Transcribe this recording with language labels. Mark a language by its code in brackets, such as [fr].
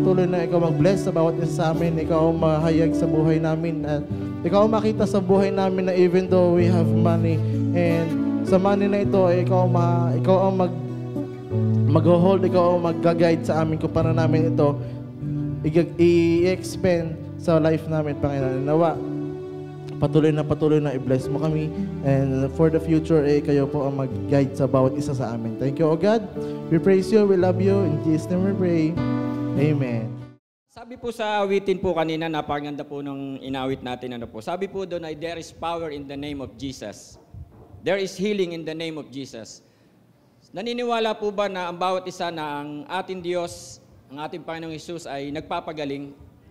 [tl] na ikaw mag-bless sa bawat isa sa amin, ikaw ang mahayag sa buhay namin, at ikaw ang makita sa buhay namin na [en] even though we have money, [tl] and sa money na ito, ikaw ang mag-hold, ikaw ang mag-guide sa amin kung paano namin ito i-expend sa life namin, Panginoon. Nawa, patuloy na i-bless mo kami, [en] and for the future, [tl] kayo po ang mag-guide sa bawat isa sa amin. [en] Thank you, O God. We praise you, we love you. In Jesus' name we pray. Amen. [tl] Sabi po sa awitin po kanina, napakaganda po nung inawit natin. Sabi po doon ay, [en] there is power in the name of Jesus. There is healing in the name of Jesus. [tl] Naniniwala po ba na ang bawat isa na ang ating Diyos, ang ating Panginoong Hesus ay nagpapagaling?